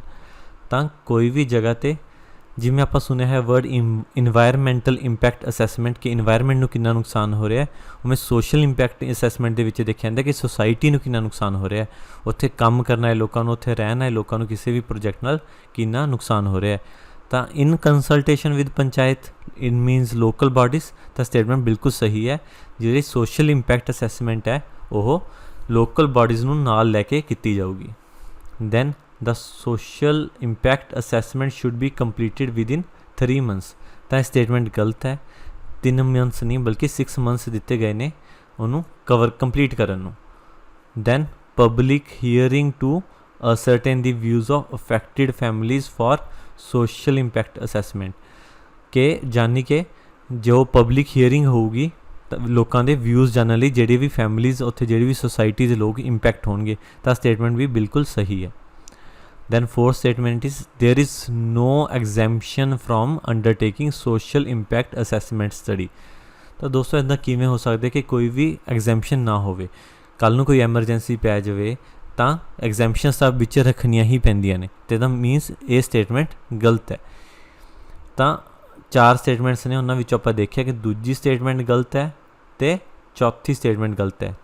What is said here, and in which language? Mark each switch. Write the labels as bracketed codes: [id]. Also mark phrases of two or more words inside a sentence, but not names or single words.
[pa] ਤਾਂ ਕੋਈ ਵੀ ਜਗ੍ਹਾ 'ਤੇ, ਜਿਵੇਂ ਆਪਾਂ ਸੁਣਿਆ ਹੈ [en] word environmental impact assessment, [pa] ਕਿ ਇਨਵਾਇਰਮੈਂਟ ਨੂੰ ਕਿੰਨਾ ਨੁਕਸਾਨ ਹੋ ਰਿਹਾ, ਉਵੇਂ [en] social impact assessment [pa] ਦੇ ਵਿੱਚ ਦੇਖਿਆ ਜਾਂਦਾ ਕਿ ਸੁਸਾਇਟੀ ਨੂੰ ਕਿੰਨਾ ਨੁਕਸਾਨ ਹੋ ਰਿਹਾ, ਉੱਥੇ ਕੰਮ ਕਰਨ ਵਾਲੇ ਲੋਕਾਂ ਨੂੰ, ਉੱਥੇ ਰਹਿਣ ਵਾਲੇ ਲੋਕਾਂ ਨੂੰ ਕਿਸੇ ਵੀ ਪ੍ਰੋਜੈਕਟ ਨਾਲ ਕਿੰਨਾ ਨੁਕਸਾਨ ਹੋ ਰਿਹਾ। [en] ਤਾਂ in consultation with panchayat it means local bodies. [pa] ਤਾਂ ਸਟੇਟਮੈਂਟ ਬਿਲਕੁਲ ਸਹੀ ਹੈ। ਜਿਹੜੀ [en] social impact assessment [pa] ਹੈ ਉਹ [en] local bodies [pa] ਨੂੰ ਨਾਲ ਲੈ ਕੇ ਕੀਤੀ ਜਾਊਗੀ। [en] ਦੈਨ the social impact assessment should be completed within 3 months। [pa] ਤਾਂ ਇਹ ਸਟੇਟਮੈਂਟ ਗਲਤ ਹੈ। 3 months ਨਹੀਂ ਬਲਕਿ 6 months ਦਿੱਤੇ ਗਏ ਨੇ ਉਹਨੂੰ ਕੰਪਲੀਟ ਕਰਨ ਨੂੰ। [en] then public hearing to ascertain the views of affected families for social impact assessment, [pa] ਕਿ ਜਾਨੀ ਕਿ ਜੋ ਪਬਲਿਕ ਹੀਅਰਿੰਗ ਹੋਊਗੀ ਤਾਂ ਲੋਕਾਂ ਦੇ ਵਿਊਜ਼ ਜਾਣਨ ਲਈ, ਜਿਹੜੇ ਵੀ ਫੈਮਿਲੀਜ਼ ਉੱਥੇ, ਜਿਹੜੀ ਵੀ ਸੁਸਾਇਟੀ ਦੇ ਲੋਕ ਇੰਪੈਕਟ ਹੋਣਗੇ। ਤਾਂ ਸਟੇਟਮੈਂਟ ਵੀ ਬਿਲਕੁਲ ਸਹੀ ਹੈ। [en] Then fourth statement is there is no exemption from undertaking social impact assessment study। [pa] ਤਾਂ ਦੋਸਤੋ ਇੱਦਾਂ ਕਿਵੇਂ ਹੋ ਸਕਦਾ ਕਿ ਕੋਈ ਵੀ ਐਗਜ਼ੈਂਪਸ਼ਨ ਨਾ ਹੋਵੇ, ਕੱਲ੍ਹ ਨੂੰ ਕੋਈ ਐਮਰਜੈਂਸੀ ਪੈ ਜਾਵੇ ਤਾਂ ਐਗਜ਼ੈਂਪਸ਼ਨਸ ਤਾਂ ਵਿੱਚ ਰੱਖਣੀਆਂ ਹੀ ਪੈਂਦੀਆਂ ਨੇ, ਅਤੇ ਇਹਦਾ ਮੀਨਸ ਇਹ ਸਟੇਟਮੈਂਟ ਗਲਤ ਹੈ। ਤਾਂ 4 ਸਟੇਟਮੈਂਟਸ ਨੇ, ਉਹਨਾਂ ਵਿੱਚੋਂ ਆਪਾਂ ਦੇਖਿਆ ਕਿ ਦੂਜੀ ਸਟੇਟਮੈਂਟ ਗਲਤ ਹੈ ਅਤੇ ਚੌਥੀ ਸਟੇਟਮੈਂਟ ਗਲਤ ਹੈ।